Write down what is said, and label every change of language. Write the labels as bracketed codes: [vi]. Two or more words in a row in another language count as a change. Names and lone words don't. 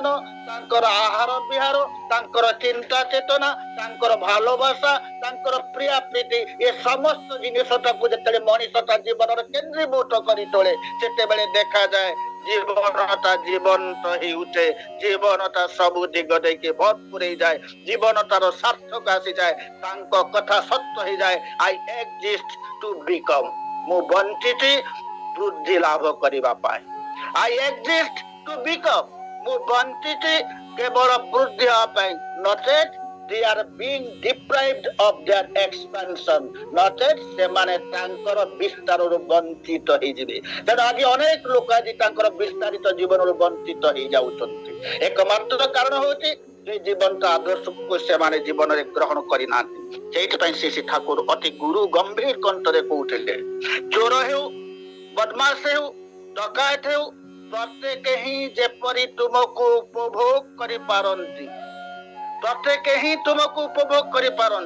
[or] ତାଙ୍କର ଆହାର ବିହାର, ତାଙ୍କର ଚିନ୍ତା ଚେତନା, ତାଙ୍କର ଭାଲୋବାସା, ତାଙ୍କର ପ୍ରିୟା ପ୍ରୀତି, ଏ ସମସ୍ତ ଜିନିଷଟାକୁ ଯେତେବେଳେ ମଣିଷ ତା ଜୀବନର କେନ୍ଦ୍ରୀଭୂତ କରି ତୋଳେ ସେତେବେଳେ ଦେଖାଯାଏ ଜୀବନଟା ଜୀବନ୍ତ ହେଉଛେ, ଜୀବନଟା ସବୁ ଦିଗ ଦେଇକି ଭରପୁର ହେଇଯାଏ, ଜୀବନଟାର ସାର୍ଥକ ଆସିଯାଏ, ତାଙ୍କ କଥା ସତ୍ୟ ହେଇଯାଏ। [en] I exist to become, [or] ମୁଁ ବଞ୍ଚିଛି ବୃଦ୍ଧି ଲାଭ କରିବା ପାଇଁ। [en] I exist to become, [or] ମୁଁ ବଞ୍ଚିଛି କେବଳ ବୃଦ୍ଧି ହେବା ପାଇଁ, ନଚେତ୍ [en] they are being deprived of their expansion, [or] ନଚେତ୍ ସେମାନେ ତାଙ୍କର ବିସ୍ତାରରୁ ବଞ୍ଚିତ ହେଇଯିବେ। ତେଣୁ ଆଜି ଅନେକ ଲୋକ ଆଜି ତାଙ୍କର ବିସ୍ତାରିତ ଜୀବନରୁ ବଞ୍ଚିତ ହେଇଯାଉଛନ୍ତି। ଏକମାତ୍ର କାରଣ ହଉଛି ଯେ ଜୀବନ୍ତ ଆଦର୍ଶକୁ ସେମାନେ ଜୀବନରେ ଗ୍ରହଣ କରିନାହାନ୍ତି। ସେଇଥିପାଇଁ ଶ୍ରୀ ଠାକୁର ଅତି ଗୁରୁ ଗମ୍ଭୀର କଣ୍ଠରେ କହୁଥିଲେ, ଚୋର ହେଉ, ବଦମାସ ହେଉ, ଡକାୟତ ହେଉ, ପ୍ରତ୍ୟେକ ହିଁ ଯେପରି ତୁମକୁ ଉପଭୋଗ କରିପାରନ୍ତି, ପ୍ରତ୍ୟେକ ହିଁ ତୁମକୁ ଉପଭୋଗ କରିପାରନ୍ତି।